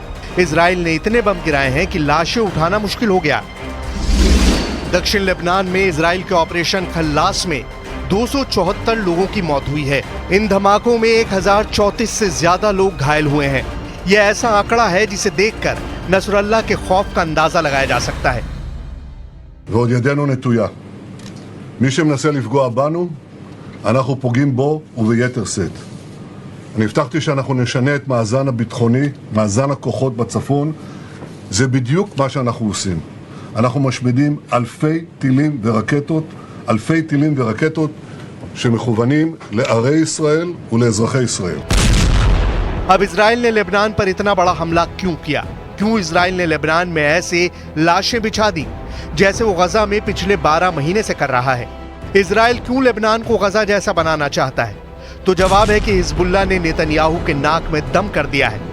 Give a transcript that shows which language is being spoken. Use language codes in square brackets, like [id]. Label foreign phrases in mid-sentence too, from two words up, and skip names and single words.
[hi] इजराइल ने इतने बम गिराए हैं कि लाशें उठाना मुश्किल हो गया। दक्षिण लेबनान में इजराइल के ऑपरेशन खल्लास में 274 लोगों की मौत हुई है। इन धमाकों में 1034 से ज्यादा लोग घायल हुए हैं। यह ऐसा आंकड़ा है जिसे देखकर नसरल्लाह के खौफ का अंदाजा लगाया जा सकता है। [he] ועוד ידנו נטויה. מי שמנסה לפגוע בנו, אנחנו פוגעים בו וביתר שאת. אני הבטחתי שאנחנו נשנה את מאזן הביטחוני, מאזן הכוחות בצפון. זה בדיוק מה שאנחנו עושים. אנחנו משמידים אלפי טילים ורקטות שמכוונים לערי ישראל ולאזרחי ישראל. [hi] अब इजराइल ने लेबनान पर इतना बड़ा हमला क्यों किया? क्यों इजराइल ने लेबनान में ऐसे लाशें बिछा दी जैसे वो गजा में पिछले 12 महीने से कर रहा है? इजराइल क्यों लेबनान को गजा जैसा बनाना चाहता है? तो जवाब है कि हिजबुल्लाह ने नेतन्याहू के नाक में दम कर दिया है।